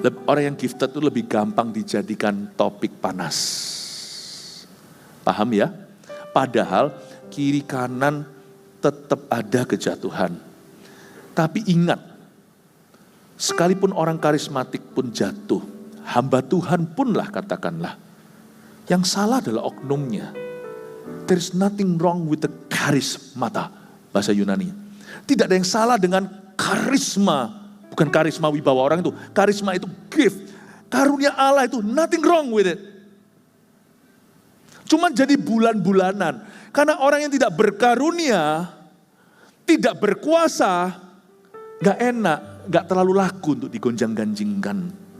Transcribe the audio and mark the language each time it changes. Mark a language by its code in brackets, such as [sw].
[id] Orang yang gifted itu lebih gampang dijadikan topik panas. Paham ya? Padahal kiri kanan tetap ada kejatuhan. Tapi ingat, sekalipun orang karismatik pun jatuh, hamba Tuhan pun lah katakanlah, yang salah adalah oknumnya. [en] There is nothing wrong with the charismata, bahasa Yunani. [id] Tidak ada yang salah dengan karisma, bukan karisma wibawa orang itu. Karisma itu gift, karunia Allah itu nothing wrong with it. Cuma jadi bulan-bulanan. Karena orang yang tidak berkarunia, tidak berkuasa, gak enak, gak terlalu laku untuk digonjang-ganjingkan.